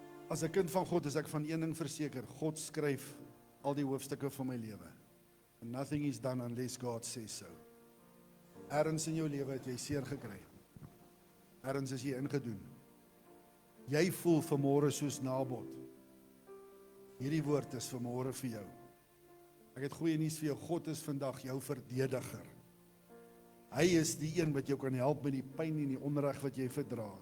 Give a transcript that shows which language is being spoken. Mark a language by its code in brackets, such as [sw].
[af] As 'n kind van God is ek van een ding verseker, God skryf al die hoofstukke van my lewe. [en] And nothing is done unless God says so. [af] Ergens in jou lewe het jy seer gekry. Ergens is jy ingedoen. Jy voel vanmôre soos Nabot. Hierdie woord is vanmôre vir jou. Ek het goeie nuus vir jou, God is vandag jou verdediger. Hy is die een wat jou kan help met die pyn en die onreg wat jy verdra.